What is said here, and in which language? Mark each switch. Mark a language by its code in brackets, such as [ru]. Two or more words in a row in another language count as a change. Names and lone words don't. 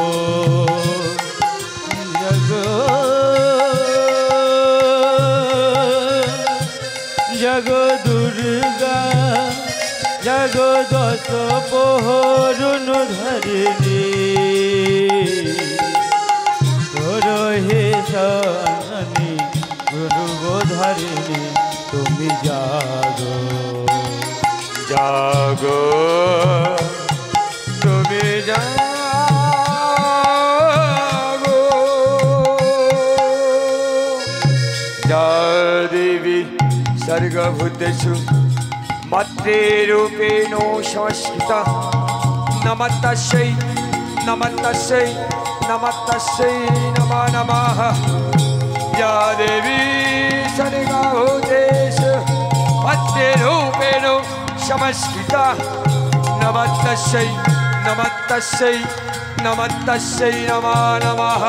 [bn] জাগো জাগো দুর্গা, জাগো দশ প্রহরণ ধারিণী, তোর হে সানি গুরুবোধারিণী তুমি জাগো। জাগো তুমি জাগো, [sa] যা দেবী सर्गभूतेषु मातृरूपेण संस्कृता नमस्तस्यै नमस्तस्यै नमस्तस्यै नमो नमः। या देवी सर्गभूतेषु मातृरूपेण संस्कृता नमस्तस्यै नमस्तस्यै नमस्तस्यै नमो नमः।